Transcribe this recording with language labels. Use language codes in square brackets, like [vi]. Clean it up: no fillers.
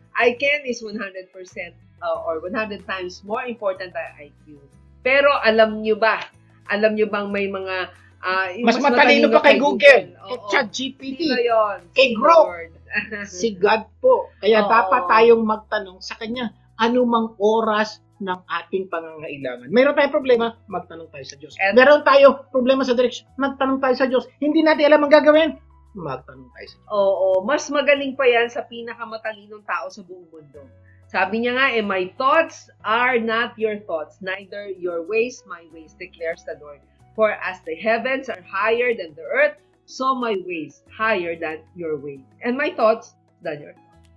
[en] I can is 100% or 100 times more important than IQ. [tl] Pero alam nyo bang may mga yung mas matalino pa kay Google, kay ChatGPT, Sino yun? kay Grok, si God po. Kaya dapat tayong magtanong sa Kanya anumang oras ng ating pangangailangan. Meron tayong problema, magtanong tayo sa Diyos. Meron tayong problema sa direksyon, magtanong tayo sa Diyos. Hindi natin alam ang gagawin, magtanong tayo sa Diyos. Oo, mas magaling pa yan sa pinakamatalinong tao sa buong mundo. Sabi niya nga, [en] my thoughts are not your thoughts, neither your ways, my ways, declares the Lord. For as the heavens are higher than the earth, so my ways higher than your ways. And my thoughts than your thoughts.